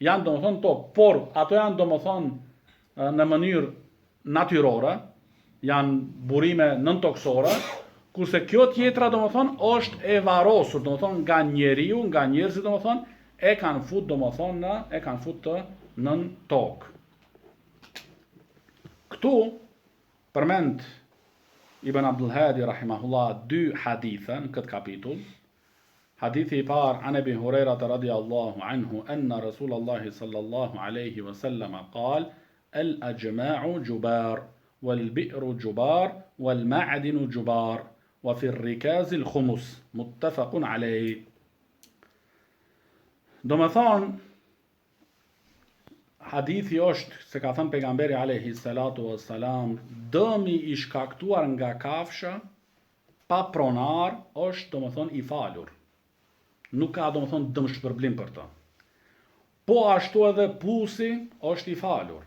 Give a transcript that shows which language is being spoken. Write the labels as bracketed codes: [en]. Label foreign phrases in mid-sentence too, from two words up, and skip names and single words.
[sq] janë domethënë tokë, por ato janë domethënë në mënyrë natyrore, janë burime nëntoksore, kurse kjo tjetra domethënë është e varrosur, domethënë nga njeriu, nga njerëzit domethënë e kanë fut domethënë e kanë fut të nën tokë. Këtu përmend Ibn Abdul Hadi rahimahullah dy hadithe në këtë kapitull. Hadithi I parë [ar] عن أبي هريرة رضي الله عنه أن رسول الله صلى الله عليه وسلم قال الأجماع جبار والبئر جبار والمعدن جبار وفي الركاز الخمس متفق عليه. [sq] Do më thonë, hadithi është se ka thënë pejgamberi [ar] عليه الصلاة والسلام, [sq] dëmi I shkaktuar nga kafsha pa pronar është do më thonë I falur. Nuk ka do më thonë dëm shpërblim për të. Po ashtu edhe pusi është I falur.